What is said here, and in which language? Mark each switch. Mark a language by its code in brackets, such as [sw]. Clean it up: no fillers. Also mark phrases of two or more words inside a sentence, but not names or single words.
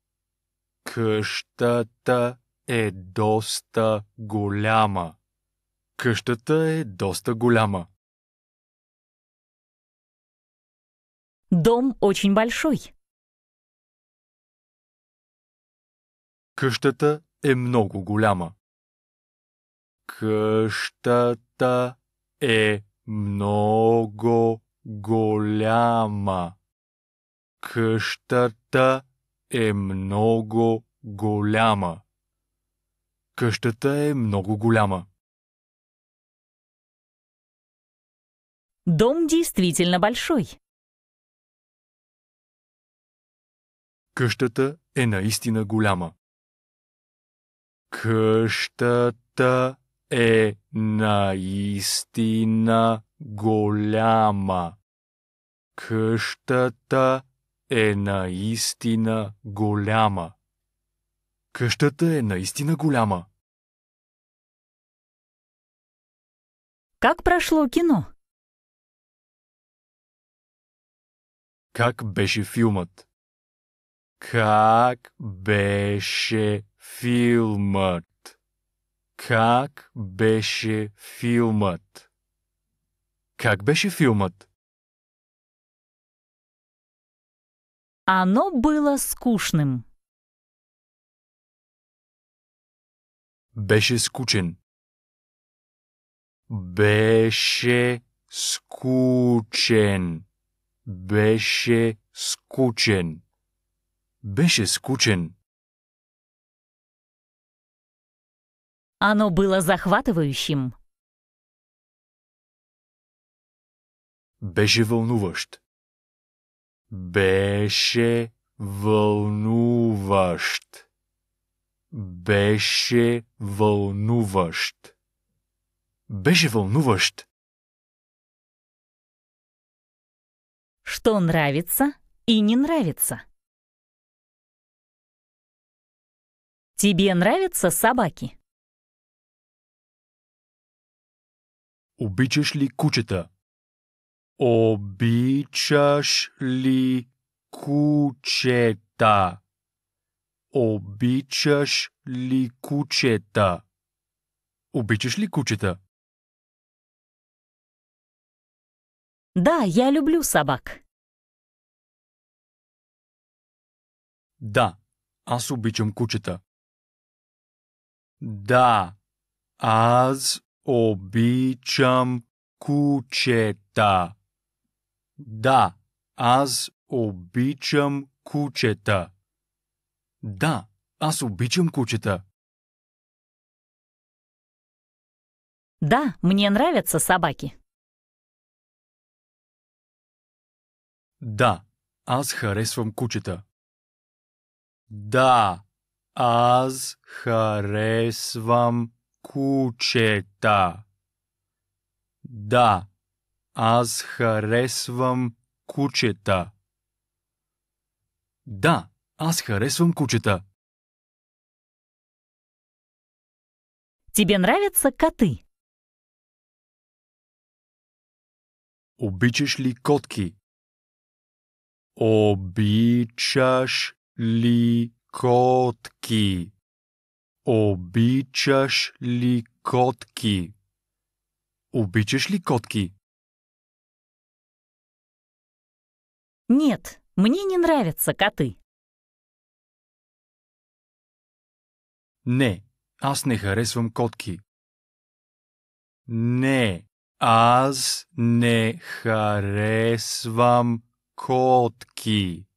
[bg] Къщата е доста голяма. Къщата е доста голяма. [ru] Дом очень большой. [bg] Къщата е много голяма. Къщата е много голяма. Къщата е много голяма. Къщата е много голяма. [ru] Дом действительно большой. [bg] Къщата е наистина голяма. Къщата е наистина голяма. Къщата е наистина голяма. Къщата е наистина голяма. [ru] Как прошло кино? [bg] Как беше филмът? Как беше филмът? Как беше филмът? Как беше филмът? [ru] Оно было скучным. [bg] Беше скучен. Беше скучен. Беше скучен. Беше скучен. [ru] Оно было захватывающим. [bg] Беше вълнуващ. Беше вълнуващ. Беше вълнуващ. Беше вълнуващ. [ru] Что нравится и не нравится? Тебе нравятся собаки? [bg] Обичаш ли кучета? Обичаш ли кучета? Обичаш ли кучета? Обичаш ли кучета? [ru] Да, я люблю собак. [bg] Да, аз обичам кучета. Да, аз обичам кучета. Да, аз обичам кучета. Да, аз обичам кучета. [ru] Да, мне нравятся собаки. [bg] Да, аз харесвам кучета. Да, аз харесвам кучета. Да, аз харесвам кучета. Да, аз харесвам кучета. [ru] Тебе нравятся коты? [bg] Обичаш ли котки? Обичаш ли котки? Обичаш ли котки? Обичаш ли котки? [ru] Нет, мне не нравятся коты. [bg] Не, аз не харесвам котки. Не, аз не харесвам котки.